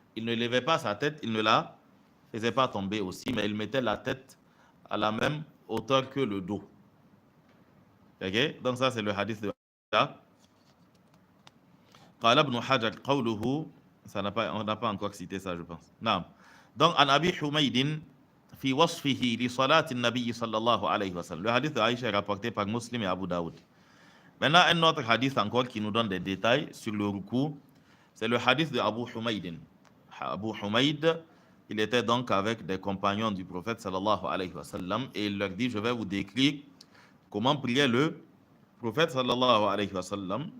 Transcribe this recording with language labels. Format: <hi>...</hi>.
<fr>Il ne levait pas sa tête, il ne la faisait pas tomber aussi, mais il mettait la tête à la même hauteur que le dos. Okay? Donc ça c'est le hadith de</fr> <ar>قال ابن حجر قوله,</ar> <fr>on n'a pas encore cité ça je pense. Non.</fr> <ar>Donc عن أبي حميد في وصفه لصلاة النبي صلى الله عليه وسلم.</ar> <fr>Le hadith de Aïcha est rapporté par Muslim et Abu Daoud. Maintenant un autre hadith encore qui nous donne des détails sur le ruku, c'est le hadith de Abu Humayd. Abu Humayd, il était donc avec des compagnons du prophète sallallahu alayhi wa sallam et il leur dit, je vais vous décrire comment priait le prophète sallallahu alayhi wa sallam.</fr>